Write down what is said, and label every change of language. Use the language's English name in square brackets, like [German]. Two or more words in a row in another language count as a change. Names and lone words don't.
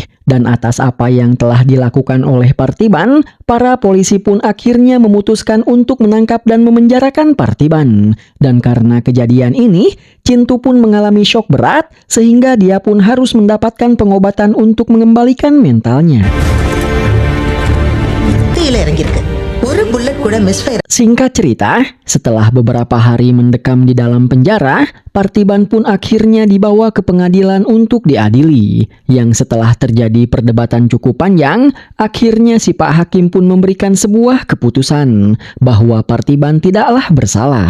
[Indonesian] Dan atas apa yang telah dilakukan oleh Parthiban, para polisi pun akhirnya memutuskan untuk menangkap dan memenjarakan Parthiban. Dan karena kejadian ini, Cintu pun mengalami syok berat sehingga dia pun harus mendapatkan pengobatan untuk mengembalikan mentalnya. [Tamil] கீழே இறங்கியிருக்கு. ஒரு புல்லட் கூட மிஸ்ஃபயர். [Indonesian] Singkat cerita, setelah beberapa hari mendekam di dalam penjara, Parthiban pun akhirnya dibawa ke pengadilan untuk diadili. Yang setelah terjadi perdebatan cukup panjang, akhirnya si Pak Hakim pun memberikan sebuah keputusan bahwa Parthiban tidaklah bersalah.